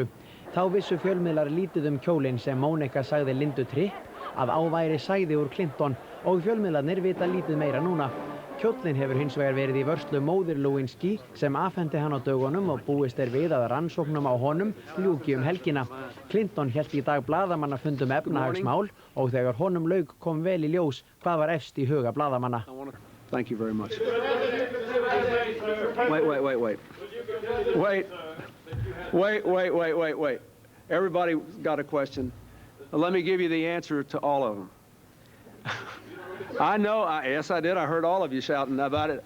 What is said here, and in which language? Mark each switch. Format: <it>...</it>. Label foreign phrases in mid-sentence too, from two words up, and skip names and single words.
<is>Þá vissu fjölmiðlar lítið kjólinn sem Monica sagði Lindu Tripp að áværi sæði úr Clinton og fjölmiðlarnir vita lítið meira núna. Kjóllinn hefur hins vegar verið í vörslu móður Lewinsky sem afhendi hann á dögunum og búist við að rannsóknum á honum ljúki helgina. Clinton hélt í dag blaðamannafund efnahagsmál og þegar honum lauk kom vel í ljós hvað var efst í huga blaðamanna.</is> <en>Thank you very much. Wait. Everybody got a question. Let me give you the answer to all of them. I know, yes I did, I heard all of you shouting about it.</en>